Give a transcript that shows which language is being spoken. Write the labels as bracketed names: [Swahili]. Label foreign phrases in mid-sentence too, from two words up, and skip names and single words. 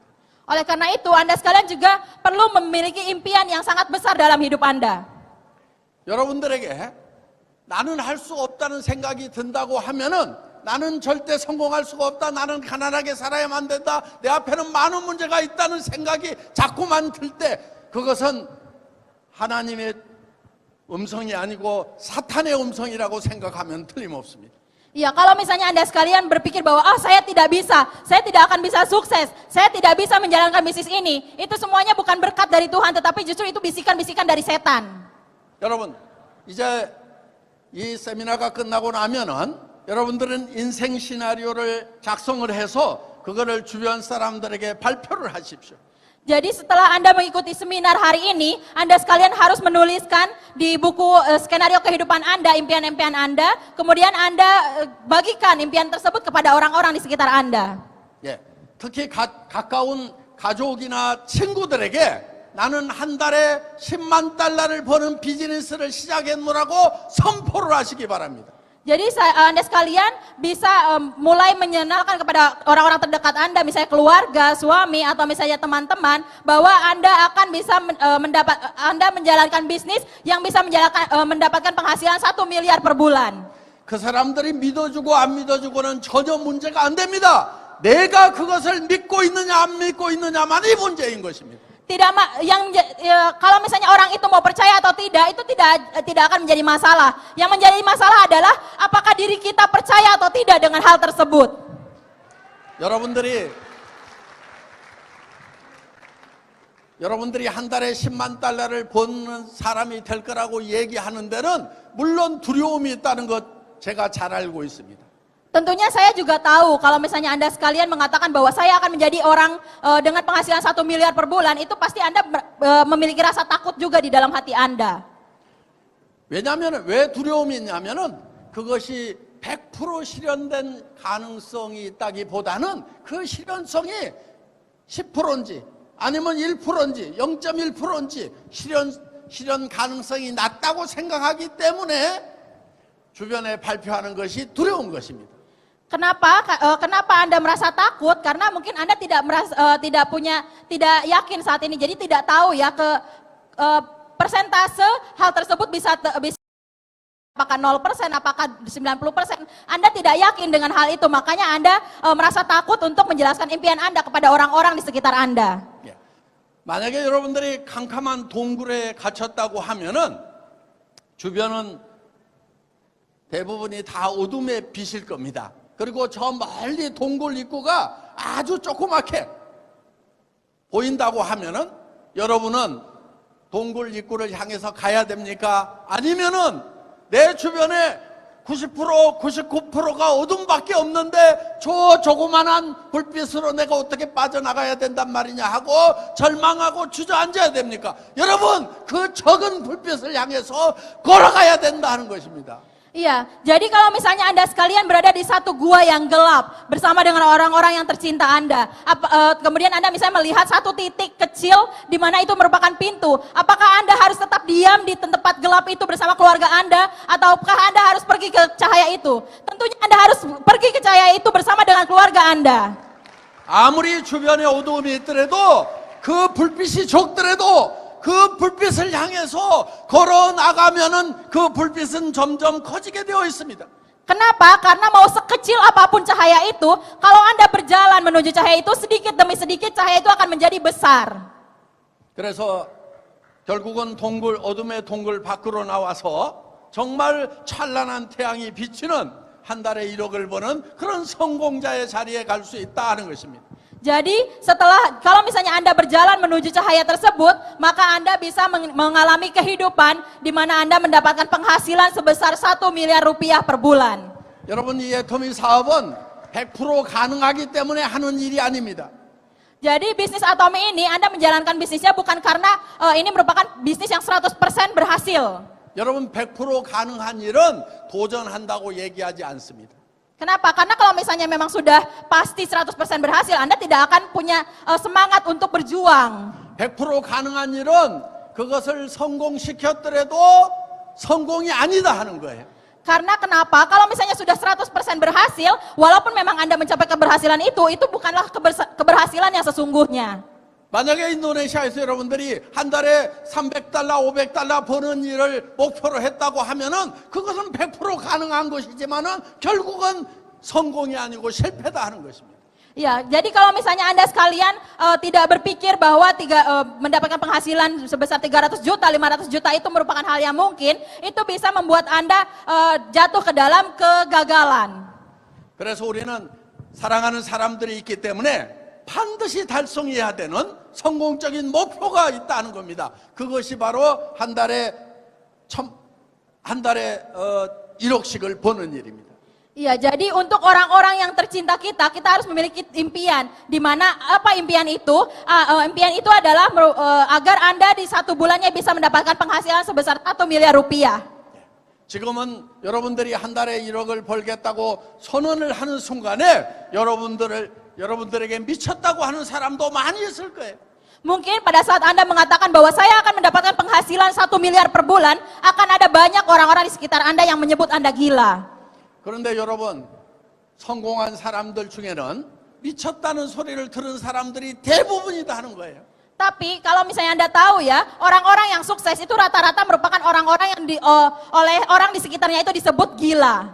[Indonesian] Oleh karena itu, Anda sekalian juga perlu memiliki impian yang sangat besar dalam hidup Anda. [Korean] 여러분들에게 나는 할 수 없다는 생각이 든다고 하면은 나는 절대 성공할 수가 없다. 나는 가난하게 살아야만 된다. 내 앞에는 많은 문제가 있다는 생각이 자꾸만 들 때 그것은 하나님의 음성이 아니고 사탄의 음성이라고 생각하면 틀림없습니다. [Indonesian] Ya, kalau misalnya Anda sekalian berpikir bahwa saya tidak bisa, saya tidak akan bisa sukses, saya tidak bisa menjalankan bisnis ini, itu semuanya bukan berkat dari Tuhan, tetapi justru itu bisikan-bisikan dari setan. [Korean] 여러분, 이제 이 세미나가 끝나고 나면은 여러분들은 인생 시나리오를 작성을 해서 그거를 주변 사람들에게 발표를 하십시오. [Indonesian] Jadi setelah Anda mengikuti seminar hari ini, Anda sekalian harus menuliskan di buku skenario kehidupan Anda, impian-impian Anda, kemudian Anda bagikan impian tersebut kepada orang-orang di sekitar Anda. [Korean] 예, 특히 가까운 가족이나 친구들에게 나는 한 달에 10만 달러를 버는 비즈니스를 시작했노라고 선포를 하시기 바랍니다. [Indonesian] Jadi Anda sekalian bisa mulai menyenangkan kepada orang-orang terdekat Anda, misalnya keluarga, suami, atau misalnya teman-teman, bahwa Anda akan bisa Anda menjalankan bisnis yang bisa mendapatkan penghasilan 1 miliar per bulan. [Korean] 그 사람들이 믿어주고 안 믿어주고는 전혀 문제가 안 됩니다. 내가 그것을 믿고 있느냐 안 믿고 있느냐만이 문제인 것입니다. [Indonesian] Kalau misalnya orang itu mau percaya atau tidak, itu tidak akan menjadi masalah. Yang menjadi masalah adalah apakah diri kita percaya atau tidak dengan hal tersebut. [Korean] 여러분들이 한 달에 10만 달러를 버는 사람이 될 거라고 얘기하는 데는 물론 두려움이 있다는 것 제가 잘 알고 있습니다. [Indonesian] Tentunya saya juga tahu kalau misalnya Anda sekalian mengatakan bahwa saya akan menjadi orang dengan penghasilan 1 miliar per bulan, itu pasti Anda memiliki rasa takut juga di dalam hati Anda. [Korean] 왜냐하면 왜 두려움이 있냐면은 그것이 100% 실현된 가능성이 있다기보다는 그 실현성이 10%인지 아니면 1%인지 0.1%인지 실현 가능성이 낮다고 생각하기 때문에 주변에 발표하는 것이 두려운 것입니다. [Indonesian] Kenapa Anda merasa takut? Karena mungkin Anda tidak yakin saat ini. Jadi tidak tahu ya persentase hal tersebut bisa apakah 0%, apakah 90%. Anda tidak yakin dengan hal itu. Makanya Anda merasa takut untuk menjelaskan impian Anda kepada orang-orang di sekitar Anda. [Korean] 만약에 여러분들이 캄캄한 동굴에 갇혔다고 하면은 주변은 대부분이 다 어둠에 비실 겁니다. 그리고 저 멀리 동굴 입구가 아주 조그맣게 보인다고 하면은 여러분은 동굴 입구를 향해서 가야 됩니까? 아니면은 내 주변에 90%, 99%가 어둠밖에 없는데 저 조그만한 불빛으로 내가 어떻게 빠져나가야 된단 말이냐 하고 절망하고 주저앉아야 됩니까? 여러분, 그 적은 불빛을 향해서 걸어가야 된다는 것입니다. [Indonesian] Iya, jadi kalau misalnya Anda sekalian berada di satu gua yang gelap bersama dengan orang-orang yang tercinta Anda, kemudian Anda misalnya melihat satu titik kecil di mana itu merupakan pintu, apakah Anda harus tetap diam di tempat gelap itu bersama keluarga Anda, ataukah Anda harus pergi ke cahaya itu? Tentunya Anda harus pergi ke cahaya itu bersama dengan keluarga Anda. [Korean] 아무리 주변에 어두움이 있더라도 그 불빛이 적더라도 그 불빛을 향해서 걸어 나가면은 그 불빛은 점점 커지게 되어 있습니다. [Indonesian] Kenapa? Karena mau sekecil apapun cahaya itu, kalau Anda berjalan menuju cahaya itu, sedikit demi sedikit cahaya itu akan menjadi besar. [Korean] 그래서 결국은 어둠의 동굴 밖으로 나와서 정말 찬란한 태양이 비치는 한 달에 1억을 버는 그런 성공자의 자리에 갈 수 있다는 것입니다. [Indonesian] Jadi kalau misalnya Anda berjalan menuju cahaya tersebut, maka Anda bisa mengalami kehidupan di mana Anda mendapatkan penghasilan sebesar 1 miliar rupiah per bulan. [Korean] 여러분, 이 애터미 사업은 100% 가능하기 때문에 하는 일이 아닙니다. [Indonesian] Jadi bisnis Atomi ini Anda menjalankan bisnisnya bukan karena ini merupakan bisnis yang 100% berhasil. [Korean] 여러분, 100% 가능한 일은 도전한다고 얘기하지 않습니다. [Indonesian] Kenapa? Karena kalau misalnya memang sudah pasti 100% berhasil, Anda tidak akan punya semangat untuk berjuang. [Korean] 100% 가능한 일은 그것을 성공시켰더라도 성공이 아니다 하는 거예요. [Indonesian] Karena kenapa? Kalau misalnya sudah 100% berhasil, walaupun memang Anda mencapai keberhasilan itu bukanlah keberhasilan yang sesungguhnya. [Korean] 만약에 인도네시아에서 여러분들이 한 달에 300달러, 500달러 버는 일을 목표로 했다고 하면은 그것은 100% 가능한 것이지만은 결국은 성공이 아니고 실패다 하는 것입니다. [Indonesian] Ya, jadi kalau misalnya Anda sekalian tidak berpikir bahwa mendapatkan penghasilan sebesar 300 juta, 500 juta itu merupakan hal yang mungkin, itu bisa membuat Anda jatuh ke dalam kegagalan. [Korean] 그래서 우리는 사랑하는 사람들이 있기 때문에 반드시 달성해야 되는 성공적인 목표가 있다는 겁니다. 그것이 바로 한 달에 1억씩을 버는 일입니다. [Indonesian] Iya, jadi untuk orang-orang yang tercinta kita harus memiliki impian. Di mana apa impian itu? Impian itu adalah agar Anda di satu bulannya bisa mendapatkan penghasilan sebesar 1 miliar rupiah. [Korean] 지금은 여러분들이 한 달에 1억을 벌겠다고 선언을 하는 순간에 여러분들에게 미쳤다고 하는 사람도 많이 있을 거예요. [Indonesian] Mungkin pada saat Anda mengatakan bahwa saya akan mendapatkan penghasilan 1 miliar per bulan, akan ada banyak orang-orang di sekitar Anda yang menyebut Anda gila. [Korean] 그런데 여러분, 성공한 사람들 중에는 미쳤다는 소리를 들은 사람들이 대부분이다 하는 거예요. [Indonesian] Tapi kalau misalnya Anda tahu ya, orang-orang yang sukses itu rata-rata merupakan orang-orang yang oleh orang di sekitarnya itu disebut gila.